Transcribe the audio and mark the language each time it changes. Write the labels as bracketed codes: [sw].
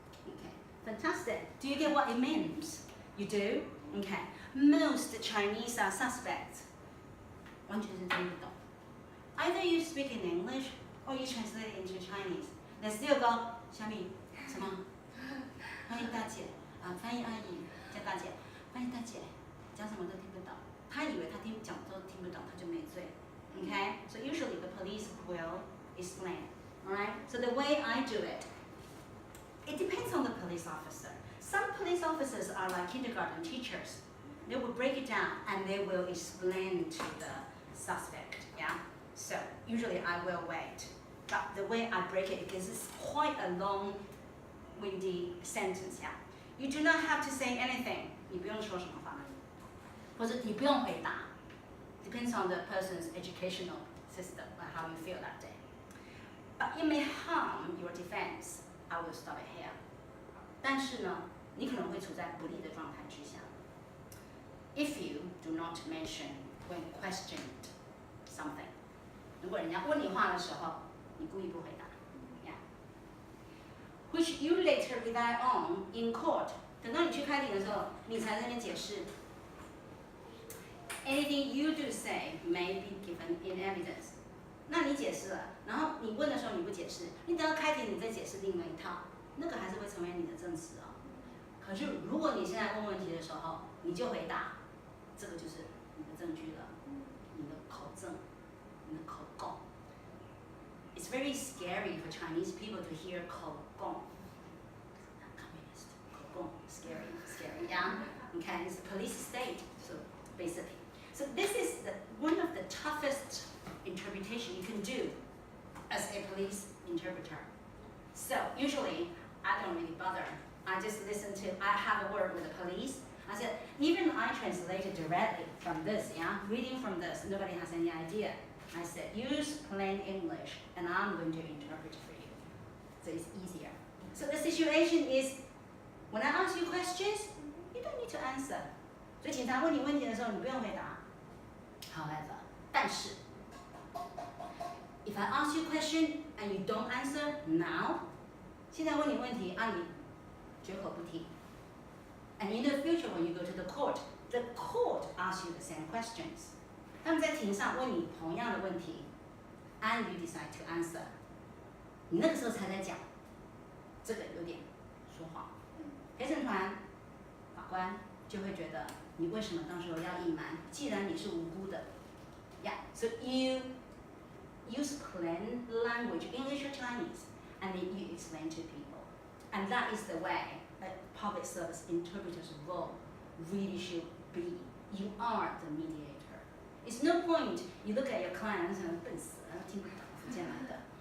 [en] Okay. Fantastic. Do you get what it means? You do? Okay. Most Chinese are suspects. [zh] 完全是听不懂. [en] Either you speak in English or you translate it into Chinese. They still go, [zh] 小米什么？欢迎大姐啊，翻译阿姨叫大姐，翻译大姐讲什么都听不懂。他以为他讲都听不懂，他就没罪。 [en] Okay? So usually the police will explain. Alright? So the way I do it, it depends on the police officer. Some police officers are like kindergarten teachers. They will break it down and they will explain to the suspect. Yeah? So usually I will wait. But the way I break it, because it's quite a long, windy sentence. Yeah? You do not have to say anything. [zh] 你不用说什么话，或者你不用回答。 [en] Depends on the person's educational system or how you feel that day. But it may harm your defense. I will stop it here. [zh] 但是呢，你可能会处在不利的状态之下。 [en] If you do not mention when questioned something. [zh] 如果人家问你话的时候，你故意不回答。 [en] Yeah. Which you later rely on in court. [zh] 等到你去开庭的时候，你才在那边解释。 [en] Anything you do say may be given in evidence. [zh] 那你解释了，然后你问的时候你不解释，你等到开庭你再解释另外一套，那个还是会成为你的证词哦。可是如果你现在问问题的时候，你就回答，这个就是你的证据了，你的口证，你的口供。 [en] It's very scary for Chinese people to hear 口供。 Communist 口供 scary, yeah. Okay, it's a police state, so basically. So this is one of the toughest interpretation you can do as a police interpreter. So usually I don't really bother. I just listen to, I have a word with the police. I said, even I translated directly from this, yeah, reading from this, nobody has any idea. I said, use plain English and I'm going to interpret for you. So it's easier. So the situation is, when I ask you questions, you don't need to answer. [zh] 所以警察问你问题的时候，你不用回答。 [en] However, [zh] 但是 [en] if I ask you a question and you don't answer now, [zh] 现在问你问题啊，你绝口不提。 [en] And in the future, when you go to the court asks you the same questions. [zh] 他们在庭上问你同样的问题 ， [en] and you decide to answer. [zh] 你那个时候才在讲，这个有点说谎。陪审团官就会觉得你为什么当时候要隐瞒？既然你是无辜的 [en] ，Yeah, so you use plain language, English or Chinese, and then you explain to people, and that is the way a public service interpreter's role really should be. You are the mediator. It's no point you look at your clients and [zh] 笨死了，听不懂福建来的。